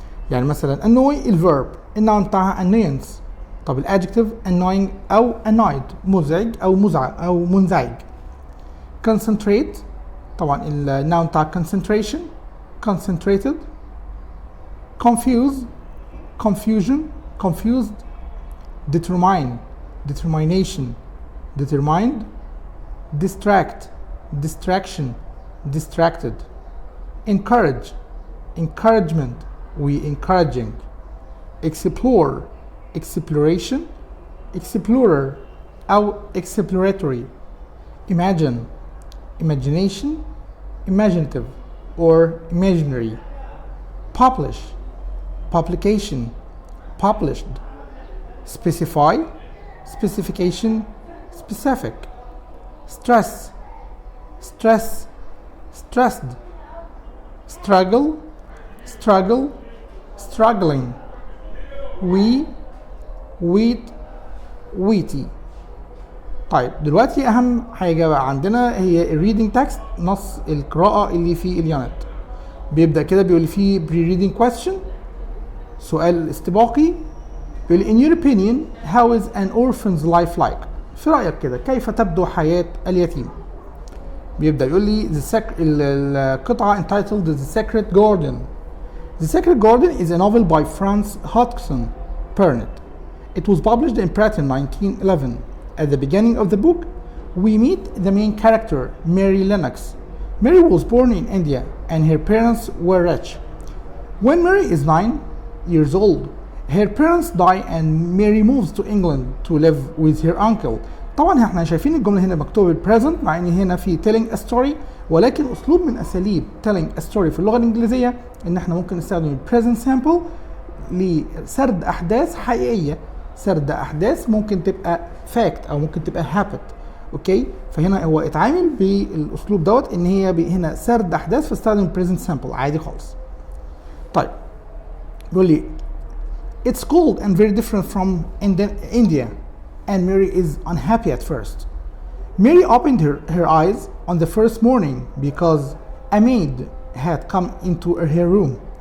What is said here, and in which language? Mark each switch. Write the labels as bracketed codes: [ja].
[ar] يعني مثلا annoy الفيرب، النون بتاعها annoyance. طب الادجكتيف annoying او annoyed، مزعج او مزعج او منزعج. concentrate طبعا النون بتاع concentration، concentrated. [en] confuse confusion، confused. determine determination، determined. distract distraction، distracted. encourage encouragement، we encouraging. explore exploration، explorer أو exploratory. imagine imagination، imaginative or imaginary. publish publication، published. specify specification، specific. stress stress stressed. struggle struggle struggling. wheat wheaty. [ar] طيب دلوقتي اهم حاجه بقى عندنا هي الريدنج تكست، نص القراءه اللي في اليونت. بيبدا كده بيقول فيه pre-reading question، سؤال استباقي. بيقول [en] in your opinion how is an orphan's life like؟ [ar] في رأيك كده كيف تبدو حياة اليتيم؟ بيبدأ يقول لي القطعة [en] entitled The Secret Garden. The Secret Garden is a novel by Franz Hodgson Burnett. It was published in Britain 1911. At the beginning of the book, we meet the main character, Mary Lennox. Mary was born in India and her parents were rich. When Mary is 9 years old, her parents die and Mary moves to England to live with her uncle, [ar] طبعا احنا شايفين الجمله هنا مكتوبه present مع ان هنا في telling a story، ولكن اسلوب من اساليب telling a story في اللغه الانجليزيه ان احنا ممكن نستخدم present simple لسرد احداث حقيقيه، سرد احداث ممكن تبقى fact او ممكن تبقى happened. اوكي، فهنا هو اتعامل بالاسلوب دوت ان هي هنا سرد احداث فاستخدم present simple عادي خالص. طيب بيقول لي [en] it's cold and very different from India and Mary is unhappy at first. Mary opened her eyes on the first morning because a maid had come into her room.